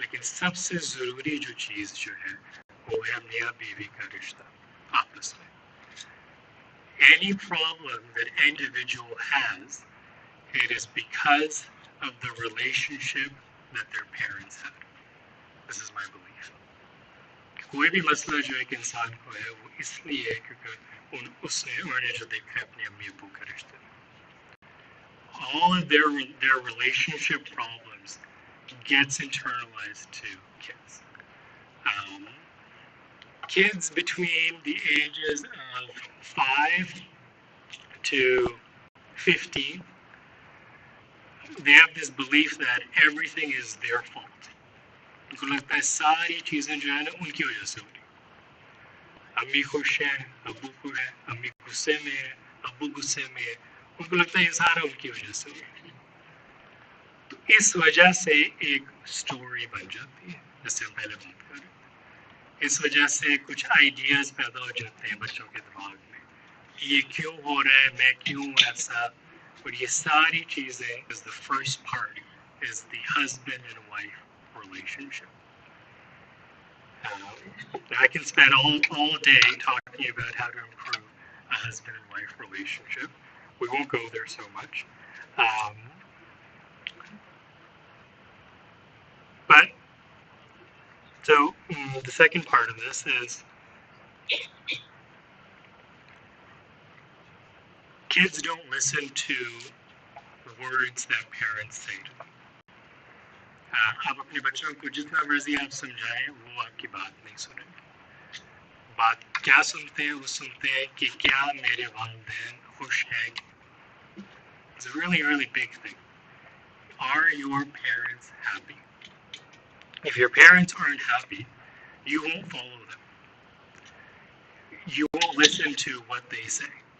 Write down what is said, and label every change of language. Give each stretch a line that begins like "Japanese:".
Hindi: लेकिन सबसे ज़रूरी जो चीज़ जो है वो है मियाँ बीवी का रिश्ता आपस में.
English: Any problem that individual has, it is because of the relationship that their parents had. This is my belief.
Hindi: कोई भी मसला जो एक इंसान को है वो इसलिए है क्योंकि उन्होंने जो देखा है अपनी अम्मी अब्बू का रिश्ता.
English: All of their relationship problems gets internalized to kids. Kids between the ages of 5 to 15, they have this belief that everything is their fault.
Hindi: उनको लगता है सारी चीज़ें जो है ना उनकी वजह से हो रही. अम्मी खुश है, अब्बू खुश है, अम्मी गुस्से में है, अब्बू गुस्से में है, उनको लगता है ये सारा उनकी वजह से हो रही. तो इस वजह से एक स्टोरी बन जाती है, जिससे हम पहले बात कर रहे थे. इस वजह से कुछ आइडियाज़ पैदा हो जाते हैं बच्चों के दिमाग में, ये क्यों हो रहा है, मैं क्यों ऐसा. और ये सारी चीज़ें
English: is the first part is the husband and wife relationship. I can spend all day talking about how to improve a husband and wife relationship. We won't go there so much. But so the second part of this is kids don't listen to words that parents say to them.
Hindi: आप अपने बच्चों को जितना मर्जी आप समझाएं वो आपकी बात नहीं सुनेंगे. बात क्या सुनते हैं? वो सुनते हैं कि क्या मेरे वालिदैन खुश हैं?
English: It's a really, really big thing. Are your parents happy? If your parents aren't happy, you won't follow them. You won't listen to what they say.